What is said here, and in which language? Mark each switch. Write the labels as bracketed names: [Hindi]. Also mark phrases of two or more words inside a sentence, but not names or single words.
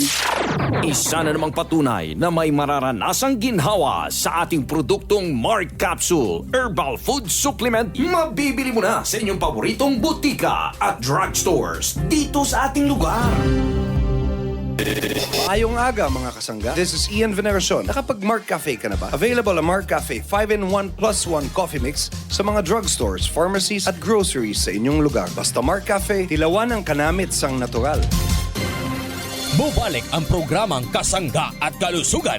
[Filipino] Isa na namang patunay na may mararanasang ginhawa sa ating produktong Mark Capsule Herbal Food Supplement. Mabibili mo na sa inyong paboritong butika at drugstores dito sa ating lugar. [Hiligaynon] Maayong aga mga kasangga. [English] This is Ian Veneracion. [Filipino] Nakapag Mark Cafe ka na ba? Available ang Mark Cafe 5-in-1 plus 1 coffee mix sa mga drugstores, pharmacies at groceries sa inyong lugar. [Hiligaynon] Basta Mark Cafe, tilawan ang kanamit sang natural. [Filipino] Bubalik ang programang Kasangga at Kalusugan.